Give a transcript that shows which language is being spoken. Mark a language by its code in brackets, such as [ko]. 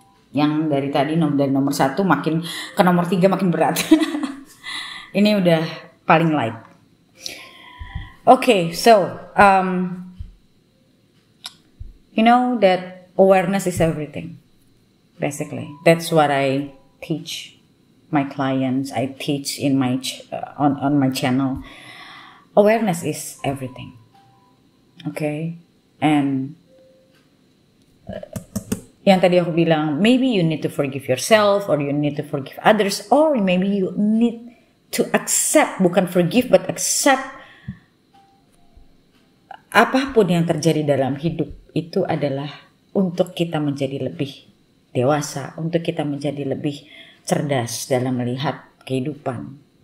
[id] Yang dari tadi dari nomor 1 makin ke nomor 3 makin berat. Ini udah paling light. [en] Okay, so you know that awareness is everything. Basically, that's what I teach my clients. I teach in my on my channel. Awareness is everything. Okay, and [id] yang tadi aku bilang, [en] maybe you need to forgive yourself, or you need to forgive others, or maybe you need to accept, [id] bukan [en] forgive but accept [id] apapun yang terjadi dalam hidup itu adalah untuk kita menjadi lebih dewasa, untuk kita menjadi lebih cerdas dalam melihat kehidupan.